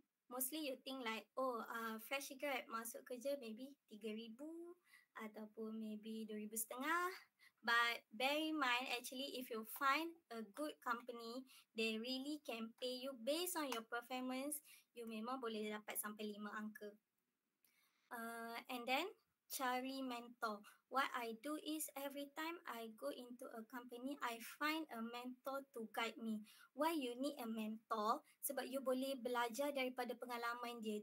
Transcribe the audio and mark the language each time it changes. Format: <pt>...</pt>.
<en>mostly you think like, oh, fresh grad</en> <ms>masuk kerja</ms> <en>maybe 3,000</en> <ms>ataupun</ms> <en>maybe 2,500. But bear in mind, actually, if you find a good company, they really can pay you based on your performance.</en> <ms>You memang boleh dapat sampai 5 angka.</ms> <en>And then</en> <ms>cari</ms> <en>mentor. What I do is every time I go into a company, I find a mentor to guide me. Why you need a mentor?</en> <ms>Sebab you boleh belajar daripada pengalaman dia.</ms>